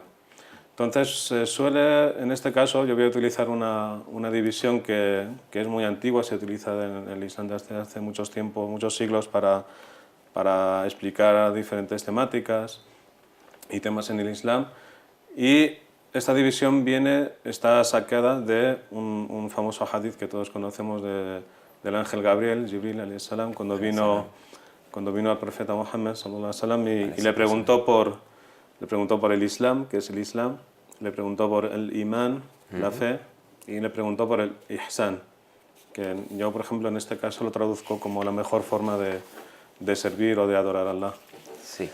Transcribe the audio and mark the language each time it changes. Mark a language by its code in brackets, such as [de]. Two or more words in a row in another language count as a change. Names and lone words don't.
[es] Entonces, se suele, en este caso, yo voy a utilizar una división que es muy antigua, se utiliza en el Islam desde hace muchos siglos para explicar diferentes temáticas y temas en el Islam. Y esta división está sacada de un famoso hadith que todos conocemos del ángel Gabriel, Jibril [ar] عليه السلام, [es] cuando vino al profeta Muhammad [ar] صلى الله عليه وسلم [es] y le preguntó por el Islam, qué es el Islam, le preguntó por el imán, la fe, y le preguntó por el ihsan, que yo, por ejemplo, en este caso lo traduzco como la mejor forma de servir o de adorar a Allah. Sí.